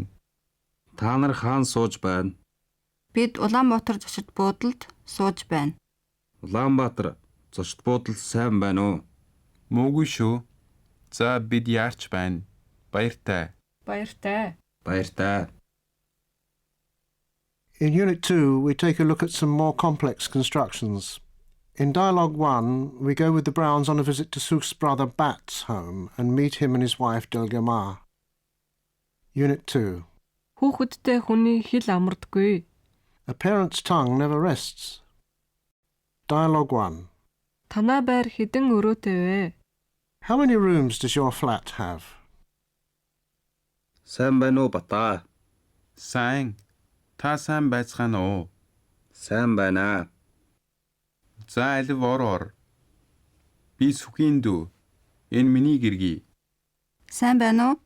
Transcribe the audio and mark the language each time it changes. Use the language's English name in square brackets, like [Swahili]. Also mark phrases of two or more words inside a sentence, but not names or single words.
[Mongolian] Та нар хаана сууж байна? Бид Улаанбаатар зочид буудалд сууж байна. Улаанбаатар зочид буудал сайн байна уу? Муугүй шүү. За бид яарч байна. Баяртай. Баяртай. Баяртай. [English] In Unit 2, we take a look at some more complex constructions. In Dialogue 1, we go with the Browns on a visit to Suf's brother Bat's home and meet him and his wife Dilgamar. Unit 2. [Mongolian] Хүүхэдтэй хүний хэл амардаггүй. [English] A parent's tongue never rests. Dialogue 1. [Mongolian] Танай байр хэдэн өрөөтэй вэ? [English] How many rooms does your flat have? [Mongolian] Сайн байна уу бата? Сайн. Та сайн байцгаана уу? Сайн байна. За алив ороор. Би Сүхийн дүү. Энэ миний гэргий. Сайн байна уу?